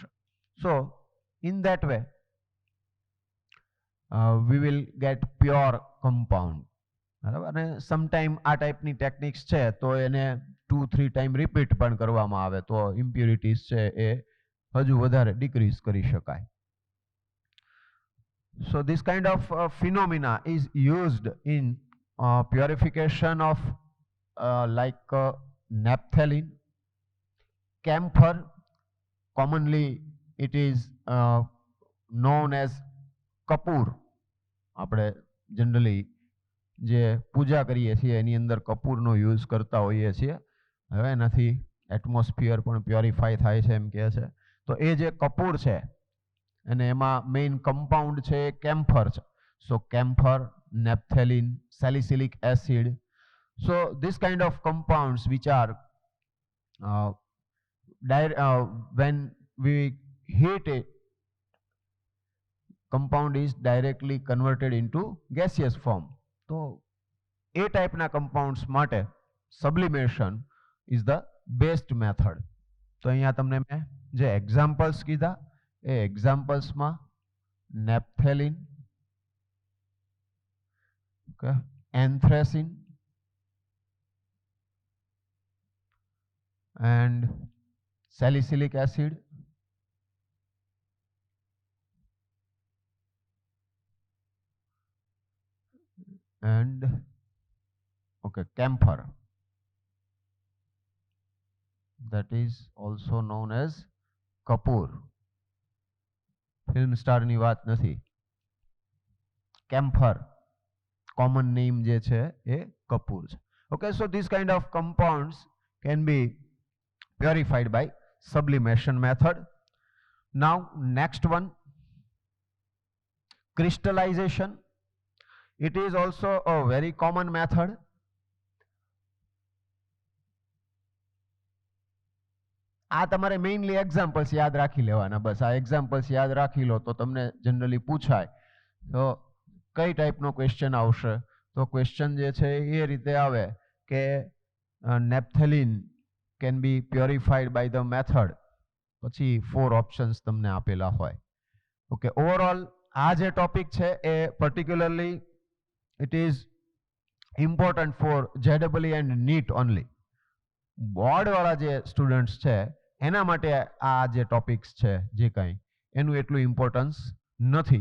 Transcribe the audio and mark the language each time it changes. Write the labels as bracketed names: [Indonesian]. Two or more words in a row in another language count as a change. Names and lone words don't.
[English] So in that way we will get pure compound. [Gujarati] બરાબર. અને સમટાઈમ આ ટાઈપની ટેકનિક્સ છે તો એને 2-3 ટાઈમ રિપીટ પણ કરવામાં આવે તો ઇમ્પ્યુરિટીઝ છે એ હજુ વધારે ડિક્રીઝ કરી શકાય. [English] So this kind of phenomena is used in purification of like naphthalene, camphor. Commonly it is known as કપૂર. [Gujarati] આપણે જનરલી જે પૂજા કરીએ છીએ એની અંદર કપૂરનો યુઝ કરતા હોઈએ છીએ. હવે એનાથી એટમોસ્ફિયર પણ પ્યોરિફાય થાય છે એમ કહે છે. તો એ જે કપૂર છે અને એમાં મેઇન કમ્પાઉન્ડ છે કેમ્ફર છે. [English] So camphor, naphthalene, salicylic acid. So this kind of compounds which are when we heat it, compound is directly converted into gaseous form. [Gujarati] તો એ ટાઈપના કમ્પાઉન્ડ્સ માટે [English] sublimation is the best method. [Gujarati] તો અહીંયા તમને મેં જે એક્ઝામ્પલ્સ કીધા એ એક્ઝામ્પલ્સમાં નેપ્થેલિન, [English] Okay, anthracene and salicylic acid and okay, camphor, that is also known as kapoor. [Gujarati] ફિલ્મ સ્ટારની વાત નથી. [English] camphor common name [Gujarati] જે છે એ કપૂર છે. [English] Okay, so this kind of compounds can be purified by sublimation method. Now next one, crystallization. It is also a very common method. [Gujarati] આ તમારે મેઇનલી એક્ઝામ્પલ્સ યાદ રાખી લેવાના. બસ આ એક્ઝામ્પલ્સ યાદ રાખી લો તો તમને જનરલી પૂછાય તો કઈ ટાઈપનો ક્વેશ્ચન આવશે. તો ક્વેશ્ચન જે છે એ રીતે આવે કે નેપ્થેલિન [English] can be purified by the method. [Gujarati] પછી 4 ઓપ્શન્સ તમને આપેલા હોય. ઓકે, ઓવરઓલ આ જે ટોપિક છે એ [English] particularly it is important for JEE and NEET only. [Gujarati] બોર્ડવાળા જે સ્ટુડન્ટ્સ છે એના માટે આ જે ટોપિક્સ છે જે કંઈ એનું એટલું ઇમ્પોર્ટન્સ નથી.